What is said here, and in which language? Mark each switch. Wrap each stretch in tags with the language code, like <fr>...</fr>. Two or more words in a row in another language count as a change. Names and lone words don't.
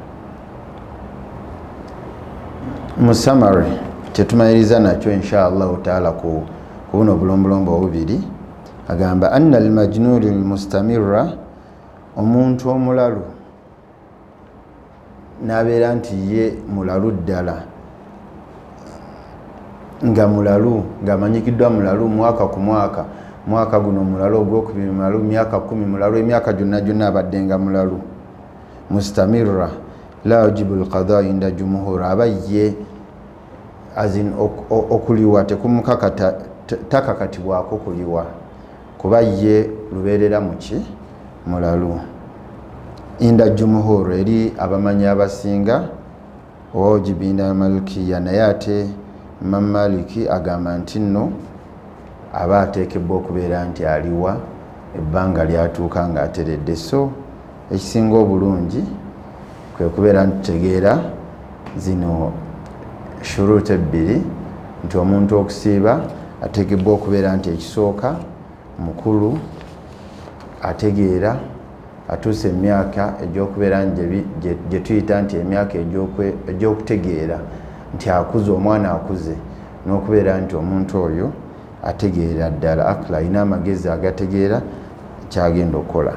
<lg>Mu summary kyetumaliriza nakyo</lg> <ar>إن شاء الله تعالى</ar> <lg>ku buno obulombolombo obubiri, agamba</lg> <ar>أن المجنون المستمر,</ar> <lg>omuntu omulalu n'abeera nti ye mulalu ddala, nga mulalu ng'amanyikiddwa mulalu mwaka ku mwaka, mwaka guno mulalu, ogwokubiri mulalu, myaka 10 mulalu, emyaka gyonna abaddenga mulalu.</lg> <ar>مستمر لا يجب القضاء عند الجمهور,</ar> <lg>aba ye azin okuliwa tekumukakata, takakatibwako kuliwa, kuba ye lubeerera muki mulalu.</lg> <ar>عند الجمهور,</ar> <lg>eri abamanyi abasinga,</lg> <ar>واجب عند المالكية,</ar> <lg>naye ate Imam Maliki agamba nti nno aba ateekebwa okubeera nti aliwa ebbanga lyatuuka ng'ateredde. So ekisinga obulungi kwe kubeera nti tutegeera zino shuruuti ebbiri, nti omuntu okusiiba ateekebwa okubeera nti ekisooka mukulu, ategeera, atuuse emyaka egy'okubeera gye tuyita nti emyaka egy'okutegeera nti akuze, omwana akuze, n'okubeera nti omuntu oyo ategeera ddala akla, alina amagezi agategeera kyagenda okukola.</lg>